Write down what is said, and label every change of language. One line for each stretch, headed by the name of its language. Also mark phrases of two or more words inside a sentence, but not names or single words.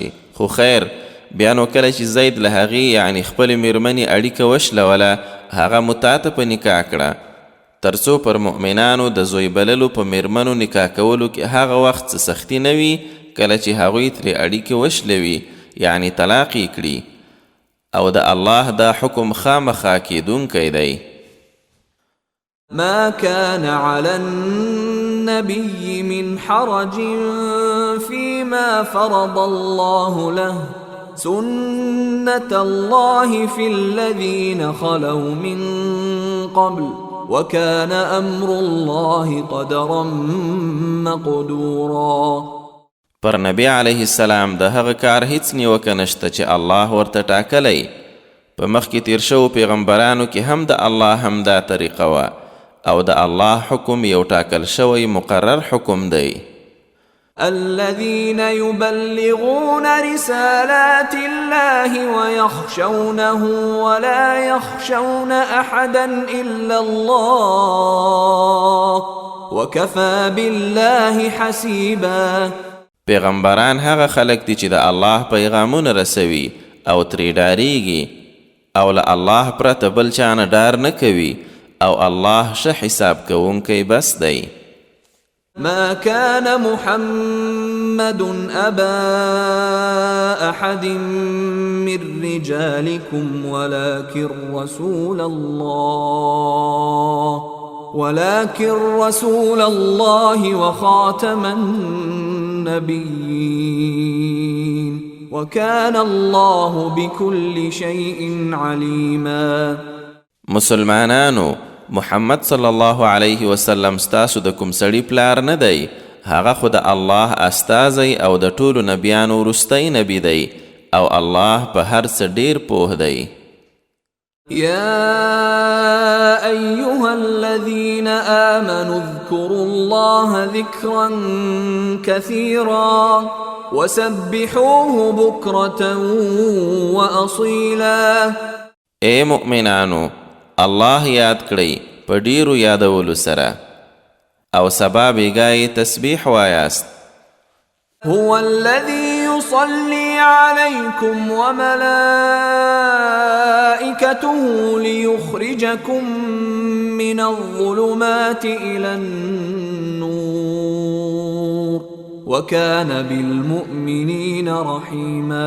Pashto: خو خیر بیا نو کله چې زید له هغې یعنې خپلې میرمنې اړیکه وشلوله هغه مو تا ته په نکاح کړه تر څو پر مؤمنانو د زوی بللو په میرمنو نکاح کولو کې هغه وخت څه سختي نه وي کله چې هغوی ترې اړیکې وشلوي یعنې طلاق یې کړي او د الله دا حکم خامخا کیدونکی دی.
Arabic: ما كان على النبي من حرج فيما فرض الله له سنة الله في الذين خلوا من قبل وكان أمر الله قدرا مقدورا.
Pashto: پر نبی
Arabic: علیه السلام
Pashto: د هغه کار هیڅ نیوکه نشته چې الله ورته ټاکلی. په مخکې تیر شوو پیغمبرانو کې هم د الله همدا طریقه وه او د الله حکم یو ټاکل شوی مقرر حکم دی.
Arabic: الذين يبلغون رسالات الله ويخشونه ولا يخشون أحدا إلا الله وكفى بالله حسيبا.
Pashto: پیغمبران هغه خلک دي چې د الله پیغامونه رسوي او ترې ډاریږي او له الله پرته بل چا نه ډار نه کوي او الله ښه حساب کوونکی بس دی.
Arabic: ما كان محمد أبا أحد من رجالكم ولكن رسول الله وخاتم النبيين وكان الله بكل شيء عليما.
Pashto: مسلمانانو محمد
Arabic: صلی الله علیه وسلم
Pashto: ستاسو د کوم سړي پلار نه دی هغه خو د الله استازی او د ټولو نبیانو وروستی نبی دی او الله په هر څه ډیر پوه دی.
Arabic: يا أيها الذين آمنوا اذكروا الله ذكرا كثيرا وسبحوه بكرة وأصيلا.
Pashto: اے مؤمنانو الله یاد کړئ په ډیرو یادولو سره او سبا بیګای تسبیح وایاست.
Arabic: هو الذي يصلي عليكم وملائكته ليخرجكم من الظلمات إلى النور وكان بالمؤمنین رحیما.